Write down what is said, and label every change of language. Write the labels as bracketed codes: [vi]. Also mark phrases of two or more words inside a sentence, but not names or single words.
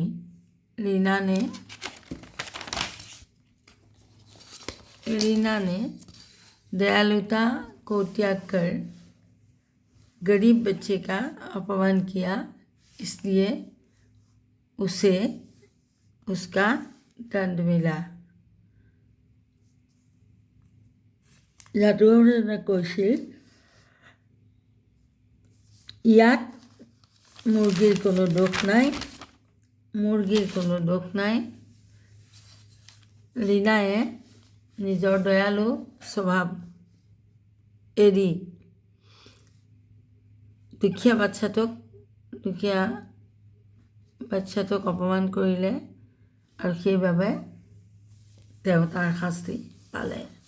[hi] रीना ने दयालुता को त्याग कर गरीब बच्चे का अपमान किया, इसलिए उसे उसका दंड मिला। [as] जादूगरे কৈছিল ইয়াত মুৰ্গীৰ কোনো দোষ নাই, মুৰ্গীৰ কোনো দোষ নাই। ৰীনায়ে নিজৰ দয়ালু স্বভাৱ এৰি দুখীয়া বাচ্চাটোক অপমান কৰিলে আৰু সেইবাবে তেওঁ তাৰ শাস্তি পালে।